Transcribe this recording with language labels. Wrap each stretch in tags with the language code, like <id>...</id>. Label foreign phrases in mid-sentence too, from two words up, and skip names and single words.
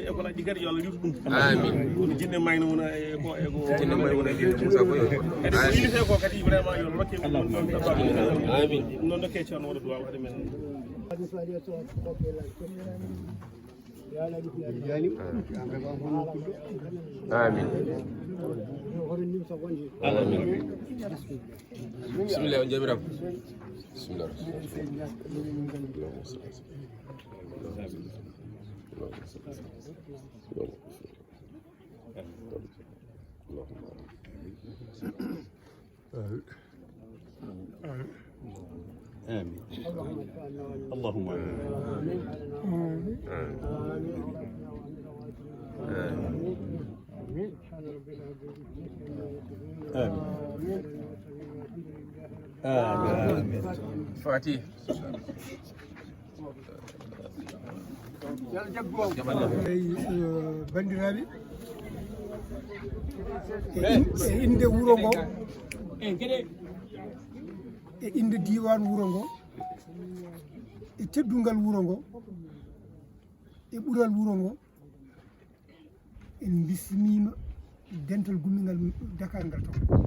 <ff>école aji kadi yo Allah yutu ɗum kono jinne mayno wona eko jinne mayno wona Moussa Boye kadi ko yilite ko kadi vraiment yo rokke ɗum noon dokke ceerno waɗa duwaw haade men Bismillah on jamiram. Bismillah.</ff> <ar>آمين اللهم آمين آمين</ar> <ff>Fatih. bandiraɓe e inde wuro ngo e inde diwan wuro ngo e teddungal wuro ngo e ɓural wuro ngo en bismima dental gummigal Dakar ngal to</ff>